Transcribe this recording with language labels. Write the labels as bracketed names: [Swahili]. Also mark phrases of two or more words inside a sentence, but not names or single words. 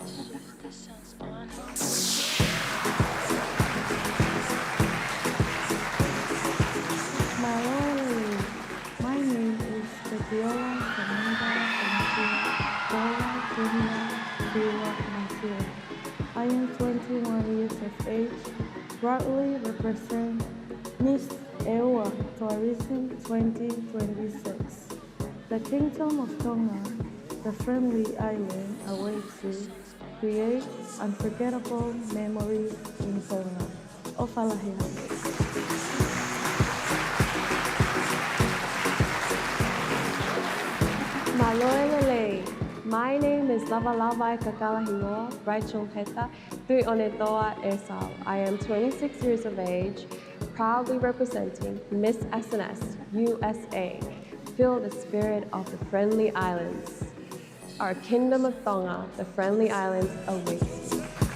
[English] Maloelele, my name is Fabiola Fernanda I am 21 years of age, proudly representing represent Miss Ewa Tourism 2026. The Kingdom of Tonga, the friendly island, awaits you. Create unforgettable memories in Tonga. Fekaulahi. Maloelele. My name is Lava Kakalahiwa, Rachel Heta, Tui Onetoa Esau. I am 26 years of age, proudly representing Miss SNS, USA. Feel the spirit of the friendly islands. Our Kingdom of Tonga, the friendly islands, awaits you.